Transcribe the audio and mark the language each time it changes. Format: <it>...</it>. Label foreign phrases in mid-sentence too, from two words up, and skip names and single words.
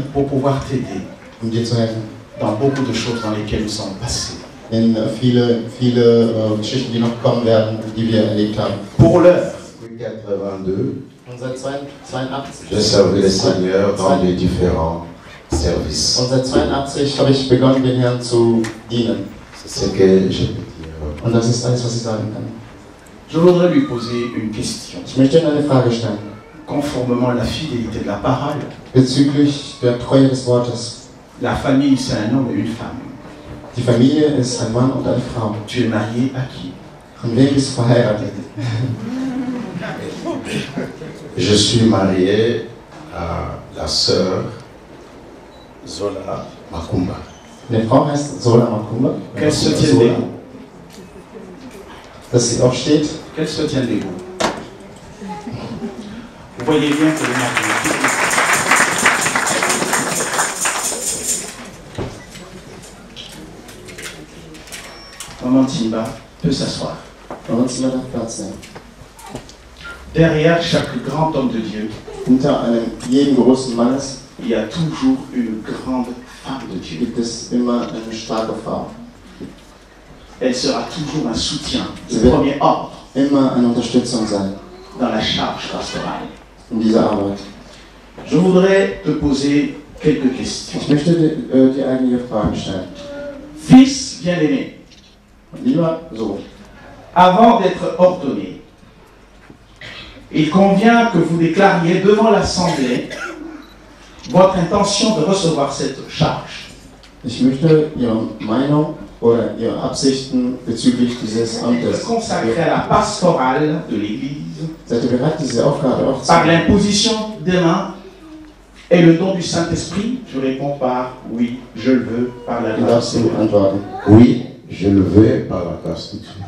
<fr>pour pouvoir t'aider</fr> <de>dir zu helfen.</de> <fr>dans beaucoup de choses dans lesquelles nous sommes passés.</fr> <de>In viele Geschichten, die noch kommen werden, die wir erlebt haben.</de> <fr>Pour l'heure, 82,</fr> <de>Und seit 82,</de> <fr>j'ai servi le Seigneur dans les différents services.</fr> <de>und seit 82 habe ich begonnen, den Herrn zu dienen.</de> <fr>C'est ce que je peux dire.</fr> <de>Und das ist alles, was ich sagen kann.</de> <fr>je voudrais lui poser une question.</fr> <de>Ich möchte Ihnen eine Frage stellen.</de> <fr>Conformément à la fidélité de la parole,</fr> <de>Bezüglich der Treue des Wortes.</de> <fr>la famille, c'est un homme et une femme.</fr> <de>Die Familie ist ein Mann und eine Frau.</de> <fr>Tu es marié à qui?</fr> <de>Und wer ist verheiratet?</de> <fr>Je suis marié à la sœur Zola Makumba.</fr> <de>Die Frau heißt Zola Makumba.</de> <fr>Qu'elle se tienne debout.</fr> <de>Dass sie auch steht.</de> <fr>Qu'elle se tienne debout. Vous voyez bien que le mari. Maman Timba peut s'asseoir.</fr> <de>Und sie darf Platz nehmen.</de> <fr>Derrière chaque grand homme de Dieu,</fr> <de>Hinter jedem großen Mannes</de> <fr>il y a toujours une grande femme de Dieu.</fr> <de>gibt es immer eine starke Frau.</de> <fr>Elle sera toujours un soutien de C'est vrai. premier ordre</fr> <de>Immer eine Unterstützung sein</de> <fr>dans la charge pastorale.</fr> <de>in dieser Arbeit.</de> <fr>Je voudrais te poser quelques questions.</fr> <de>Ich möchte dir einige Fragen stellen.</de> <fr>Fils bien-aimé,</fr> <de>Lieber so,</de> <fr>avant d'être ordonné, il convient que vous déclariez devant l'Assemblée votre intention de recevoir cette charge.</fr> <de>ich möchte Ihre Meinung oder Ihre Absichten bezüglich dieses</de> <fr>De</fr> <de>Amtes.</de> <fr>consacrer à la pastorale de l'Église</fr> <de>Seid ihr bereit, diese Aufgabe auch zu</de> <fr>par</fr> <de>machen?</de> <fr>l'imposition des mains et le don du Saint-Esprit? Je réponds par oui, je le veux, par la</fr> <de>Du</de> <fr>grâce</fr> <de>darfst</de> <fr>de du Dieu.</fr> <de>antworten.</de> <fr>Oui, je le veux par la grâce de Dieu.</fr>